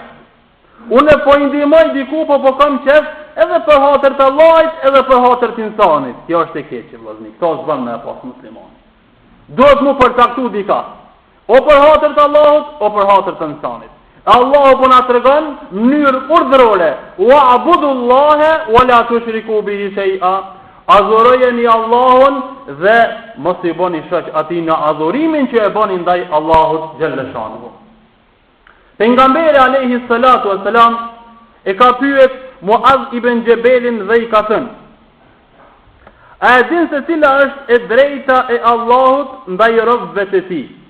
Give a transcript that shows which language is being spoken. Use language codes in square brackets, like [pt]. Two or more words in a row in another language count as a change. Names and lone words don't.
[sq] Unë po I ndihmoj diku po kam qef edhe për hatër të Allahit edhe për hatër të insanit. Kjo është e keqe vëllazëni. Kto s'bën me pas musliman. Duhet mu përcaktu dika. O për hatër të Allahut, o për hatër të insanit. Allahu po na tregon në mënyrë urdhërore: [ar] "واعبدوا الله ولا تشركوا به شيئا." [sq] Adhurojeni Allahun dhe mos I bëni shok atij në adhurimin që e bëni ndaj Allahut [ar] جل شأنه. [sq] Pejgamberi [ar] عليه الصلاة والسلام [sq] e ka pyet Muaz ibn Jabelin dhe I ka thënë: "A din se cila është e drejta e Allahut ndaj robëve të tij?"